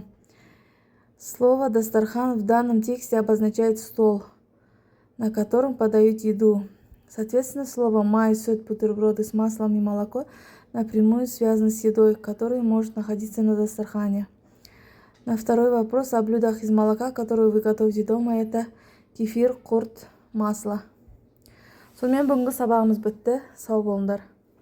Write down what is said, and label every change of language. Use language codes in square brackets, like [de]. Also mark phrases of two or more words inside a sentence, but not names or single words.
[ru] Слово дастархан в данном тексте обозначает стол, на котором подают еду. Соответственно, слово май, сет, бутерброды с маслом и молоко напрямую связано с едой, которая может находиться на дастархане. На второй вопрос о блюдах из молока, которые вы готовите дома, это кефир, құрт, масло. [kk] Сонымен бүгінгі сабағымыз бітті. Сау болыңдар.